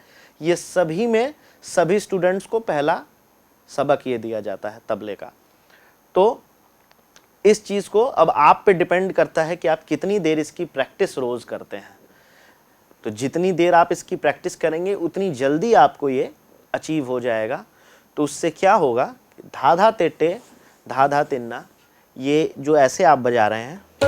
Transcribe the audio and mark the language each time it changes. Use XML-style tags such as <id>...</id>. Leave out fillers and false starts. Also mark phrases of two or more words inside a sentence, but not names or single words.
<hi>ये सभी में सभी स्टूडेंट्स को पहला सबक ये दिया जाता है तबले का। तो इस चीज़ को अब आप पे डिपेंड करता है कि आप कितनी देर इसकी प्रैक्टिस रोज़ करते हैं। तो जितनी देर आप इसकी प्रैक्टिस करेंगे उतनी जल्दी आपको ये अचीव हो जाएगा। तो उससे क्या होगा, धा धा तेटे धा धा तिन्ना, ये जो ऐसे आप बजा रहे हैं,</hi>